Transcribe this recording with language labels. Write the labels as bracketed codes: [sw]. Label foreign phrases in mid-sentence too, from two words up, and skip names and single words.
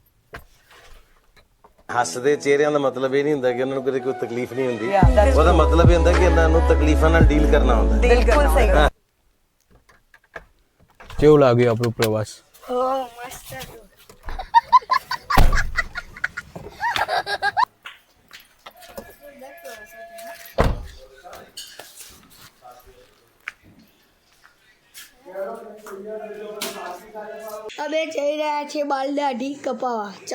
[pa] ਹੱਸਦੇ ਚਿਹਰਿਆਂ ਦਾ ਮਤਲਬ ਇਹ ਨਹੀਂ ਹੁੰਦਾ ਕਿ ਉਹਨਾਂ ਨੂੰ ਕਦੇ ਕੋਈ ਤਕਲੀਫ ਨਹੀਂ ਹੁੰਦੀ। ਉਹਦਾ ਮਤਲਬ ਇਹ ਹੁੰਦਾ ਕਿ ਇਹਨਾਂ ਨੂੰ ਤਕਲੀਫਾਂ ਨਾਲ ਡੀਲ ਕਰਨਾ ਹੁੰਦਾ। [gu] બિલકુલ સહી કેવું લાગ્યું આપણું પ્રવાસ? હો મસ્ત હતું. અમે જઈ રહ્યા છીએ બાલ દાઢી કપાવા. ચલો